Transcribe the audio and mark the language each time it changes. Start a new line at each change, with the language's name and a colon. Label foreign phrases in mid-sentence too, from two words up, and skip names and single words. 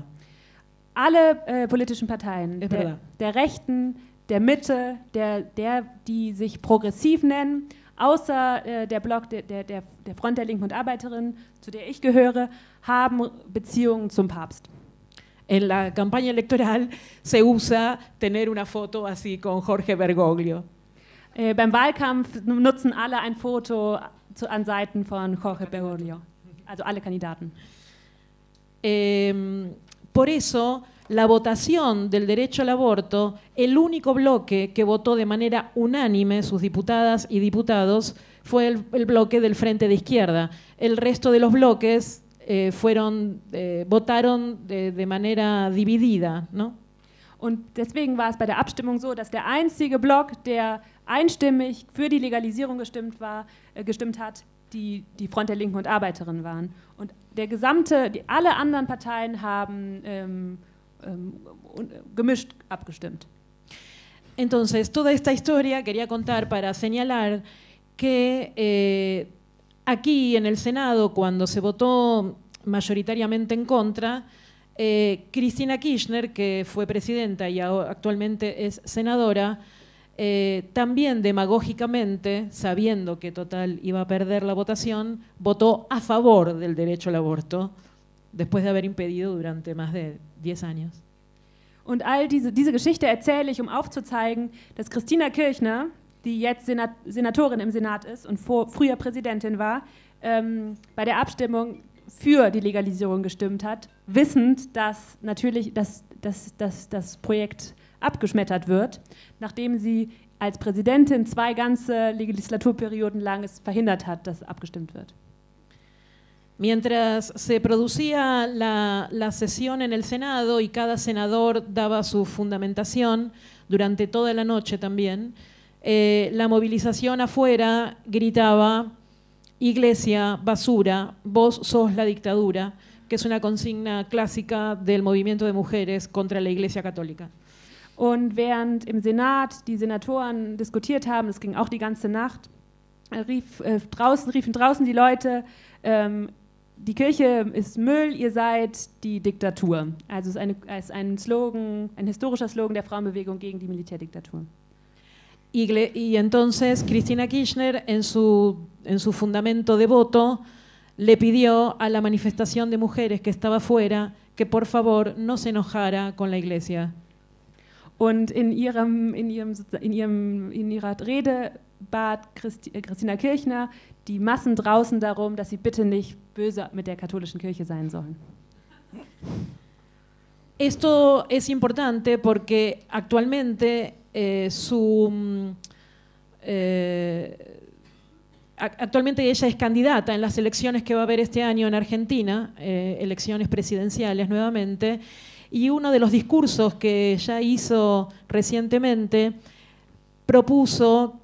German: Alle politischen Parteien, der Rechten, der Mitte, die sich progressiv nennen, außer der Block der Front der Linken und Arbeiterinnen, zu der ich gehöre, haben Beziehungen zum Papst.
Spanish: En la campaña electoral se usa tener una foto así con Jorge Bergoglio.
German: Beim Wahlkampf nutzen alle ein Foto an Seiten von Jorge Bergoglio, also alle Kandidaten.
Spanish: Por eso, la votación del derecho al aborto, el único bloque que votó de manera unánime, sus diputadas y diputados, fue el bloque del Frente de Izquierda. El resto de los bloques votaron de manera dividida, ¿no?
German: Und deswegen war es bei der Abstimmung so, dass der einzige Block, der einstimmig für die Legalisierung gestimmt hat, die Front der Linken und Arbeiterinnen waren. Und alle anderen Parteien haben gemischt abgestimmt.
Spanish: Entonces, toda esta historia quería contar para señalar que aquí en el Senado, cuando se votó mayoritariamente en contra, Cristina Kirchner, que fue presidenta y actualmente es senadora, también demagógicamente, sabiendo que total iba a perder la votación, votó a favor del derecho al aborto, después de haber impedido durante más de 10 años.
German: Und all diese Geschichte erzähle ich, aufzuzeigen, dass Cristina Kirchner, die jetzt Senatorin im Senat ist und früher Präsidentin war, bei der Abstimmung für die Legalisierung gestimmt hat, wissend, dass natürlich das Projekt abgeschmettert wird, nachdem sie als Präsidentin 2 ganze Legislaturperioden lang es verhindert hat, dass abgestimmt wird.
Spanish: Mientras se producía la sesión en el Senado y cada senador daba su fundamentación durante toda la noche también, la movilización afuera gritaba: Iglesia, basura, vos sos la dictadura, que es una consigna clásica del movimiento de mujeres contra la Iglesia Católica.
German: Und während im Senat die Senatoren diskutiert haben, es ging auch die ganze Nacht, riefen draußen die Leute, die Kirche ist Müll, ihr seid die Diktatur. Also es ist ein Slogan, ein historischer Slogan der Frauenbewegung gegen die Militärdiktatur.
Spanish: Y entonces Cristina Kirchner, en su fundamento de voto, le pidió a la manifestación de mujeres que estaba afuera que por favor no se enojara con la Iglesia.
German: Und in ihrer Rede bat Cristina Kirchner die Massen draußen darum, dass sie bitte nicht böse mit der katholischen Kirche sein sollen.
Spanish: Esto es importante porque actualmente actualmente ella es candidata en las elecciones que va a haber este año en Argentina, elecciones presidenciales nuevamente, y uno de los discursos que ya hizo recientemente propuso